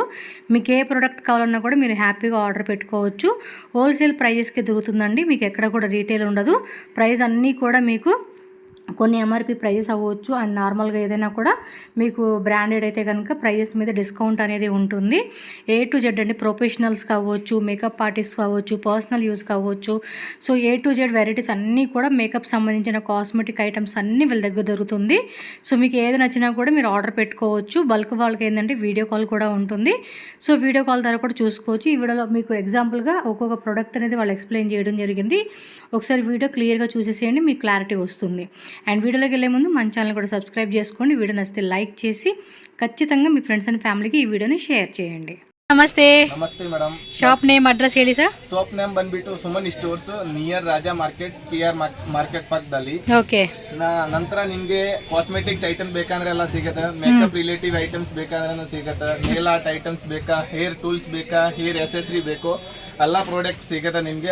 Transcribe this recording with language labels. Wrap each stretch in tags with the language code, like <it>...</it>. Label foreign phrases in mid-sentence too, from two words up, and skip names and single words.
<te>మీకు ఏ ప్రోడక్ట్ కావాలన్నా కూడా మీరు హ్యాపీగా ఆర్డర్ పెట్టుకోవచ్చు.</te> <en>wholesale pricesకి</en> <te>దొరుకుతుందండి, మీకు ఎక్కడ కూడా రీటైల్ ఉండదు. ప్రైస్ అన్నీ కూడా మీకు కొన్ని</te> <en>MRP prices</en> <te>అవ్వచ్చు,</te> <en>and normalగా</en> <te>ఏదైనా కూడా మీకు బ్రాండెడ్ అయితే కనుక ప్రైజెస్ మీద డిస్కౌంట్ అనేది ఉంటుంది.</te> <en>A to Z</en> <te>అండి, ప్రొఫెషనల్స్ కావచ్చు,</te> <en>makeup artist</en> <te>కావచ్చు,</te> <en>personal use</en> <te>కావచ్చు. సో</te> <en>A to Z varieties</en> <te>అన్నీ కూడా మేకప్ సంబంధించిన</te> <en>cosmetic items</en> <te>అన్నీ వీళ్ళ దగ్గర దొరుకుతుంది. సో మీకు ఏది నచ్చినా కూడా మీరు ఆర్డర్ పెట్టుకోవచ్చు. బల్క్ వాళ్ళకి ఏంటంటే</te> <en>video call</en> <te>కూడా ఉంటుంది. సో</te> <en>video call</en> <te>ద్వారా కూడా చూసుకోవచ్చు. ఈ వీడియోలో మీకు ఎగ్జాంపుల్గా ఒక్కొక్క ప్రోడక్ట్ అనేది వాళ్ళు ఎక్స్ప్లెయిన్ చేయడం జరిగింది. ఒకసారి వీడియో క్లియర్గా చూసేసేయండి, మీకు క్లారిటీ వస్తుంది. అండ్ వీడియోలోకి వెళ్ళే ముందు మన ఛానల్ కూడా సబ్స్క్రైబ్ చేసుకోండి. వీడియో నచ్చితే లైక్ చేసి ఖచ్చితంగా మీ</te> <en>friends and familyకి</en> <te>ఈ వీడియోని షేರ್ చేయండి.</te> <kn>ನಮಸ್ತೆ ಮೇಡಮ್.</kn> <en>shop name address</en> <kn>ಹೇಳಿ ಸರ್.</kn> <en>shop name</en> <kn>ಬಂದ್ಬಿಟ್ಟು ಸುಮನ್ ಸ್ಟೋರ್ಸ್, ನಿಯರ್ ರಾಜಾ ಮಾರ್ಕೆಟ್, KR ಮಾರ್ಕೆಟ್ ಪಕ್ಕದಲ್ಲಿ. ಓಕೆ. ನಂತರ ನಿಮ್ಗೆ</kn> <en>cosmetics item</en> <kn>ಬೇಕಂದ್ರೆ ಎಲ್ಲ ಸಿಗುತ್ತೆ.</kn> <en>makeup relative items</en> <kn>ಬೇಕಂದ್ರೆ ಸಿಗುತ್ತೆ.</kn> <en>nail art items</en> <kn>ಬೇಕಾ,</kn> <en>hair tools</en> <kn>ಬೇಕಾ,</kn> <en>hair accessory</en> <kn>ಬೇಕು, ಎಲ್ಲ ಪ್ರಾಡಕ್ಟ್ ಸಿಗುತ್ತೆ ನಿಮಗೆ.</kn>